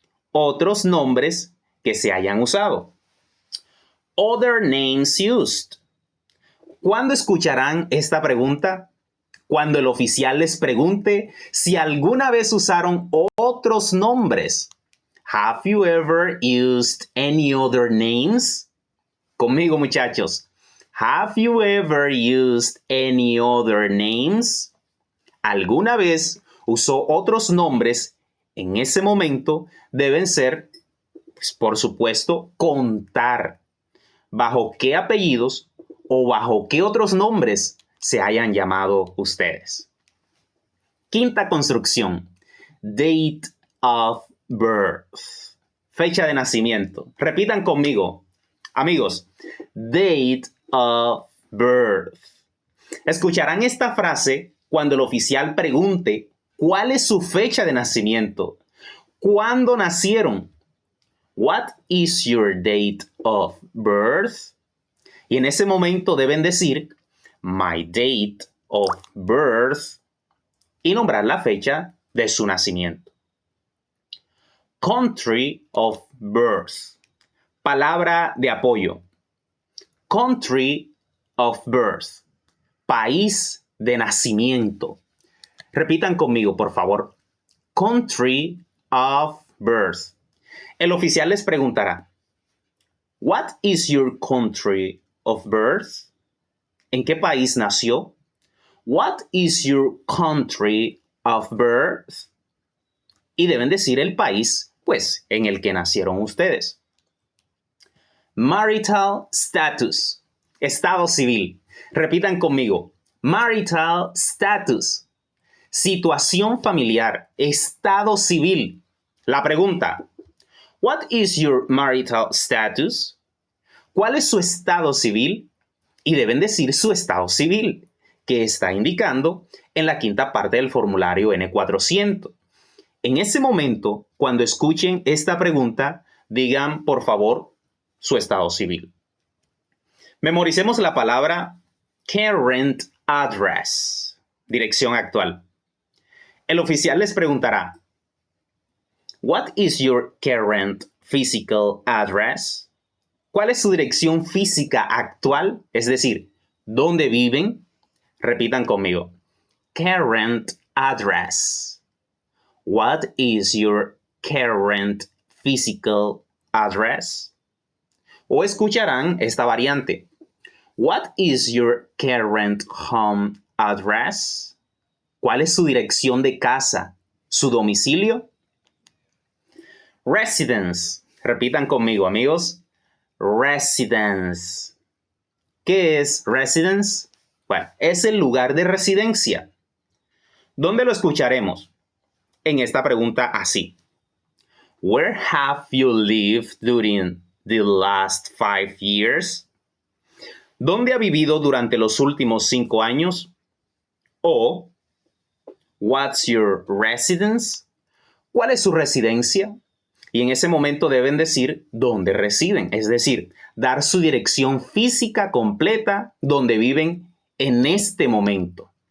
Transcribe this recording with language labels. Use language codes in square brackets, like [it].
[es] Otros nombres que se hayan usado. [en] Other names used. [es] ¿Cuándo escucharán esta pregunta? Cuando el oficial les pregunte si alguna vez usaron otros nombres. [en] Have you ever used any other names? [es] Conmigo, muchachos. [en] Have you ever used any other names? [es] ¿Alguna vez usó otros nombres? En ese momento deben ser, pues, por supuesto, contar bajo qué apellidos o bajo qué otros nombres se hayan llamado ustedes. Quinta construcción. [en] Date of birth. [es] Fecha de nacimiento. Repitan conmigo, amigos. [en] Date of birth. [es] Escucharán esta frase cuando el oficial pregunte cuál es su fecha de nacimiento. ¿Cuándo nacieron? [en] What is your date of birth? [es] Y en ese momento deben decir [en] my date of birth [es] y nombrar la fecha de su nacimiento. [en] Country of birth. [es] Palabra de apoyo. [en] Country of birth. [es] País de nacimiento. Repitan conmigo, por favor. [en] Country of birth. [es] El oficial les preguntará, [en] "What is your country of birth? [es] ¿En qué país nació? [en] What is your country of birth? [es] Y deben decir el país, pues, en el que nacieron ustedes. [en] Marital status. [es] Estado civil. Repitan conmigo. [en] Marital status. [es] Situación familiar. Estado civil. La pregunta. [en] What is your marital status? [es] ¿Cuál es su estado civil? Y deben decir su estado civil, que está indicando en la quinta parte del formulario N400. En ese momento, cuando escuchen esta pregunta, digan, por favor, su estado civil. Memoricemos la palabra current address, dirección actual. El oficial les preguntará, [en] What is your current physical address? [es] ¿Cuál es su dirección física actual? Es decir, ¿dónde viven? Repitan conmigo. [en] Current address. What is your current physical address? [es] O escucharán esta variante. [en] What is your current home address? [es] ¿Cuál es su dirección de casa? ¿Su domicilio? Residence. Repitan conmigo, amigos. Residence. ¿Qué es residence? Bueno, es el lugar de residencia. ¿Dónde lo escucharemos? En esta pregunta así. [en] Where have you lived during the last 5 years? [es] ¿Dónde ha vivido durante los últimos 5 años? O, [en] what's your residence? [es] ¿Cuál es su residencia? Y en ese momento deben decir dónde residen, es decir, dar su dirección física completa donde viven en este momento.